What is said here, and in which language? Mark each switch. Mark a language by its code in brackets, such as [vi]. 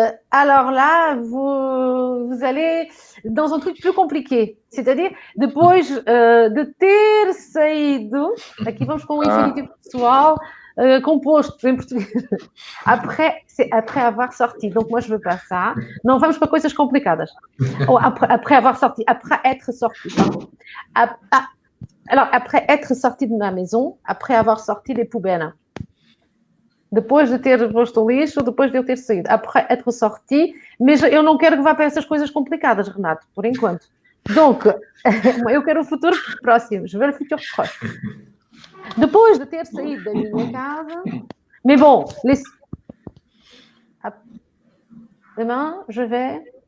[fr] Alors là, vous allez dans un truc plus compliqué. C'est-à-dire, [pt] depois de ter saído, aqui vamos com o infinitivo pessoal composto em português. [fr] Après, c'est après avoir sorti. Donc, moi, je veux pas ça. [pt] Não vamos para coisas complicadas. [fr] Ou après avoir sorti, après être sorti, pardon. Alors, après être sorti de ma maison, après avoir sorti les poubelles. [pt] Depois de ter posto o lixo, depois de eu ter saído. [fr] Après être sorti, [pt] mas eu não quero que vá para essas coisas complicadas, Renato, por enquanto. [fr] Donc, [pt] eu quero o futuro próximo, [fr] je veux le futur proche. [pt] Depois de ter saído da minha casa, [fr] mais bon, demain, je vais...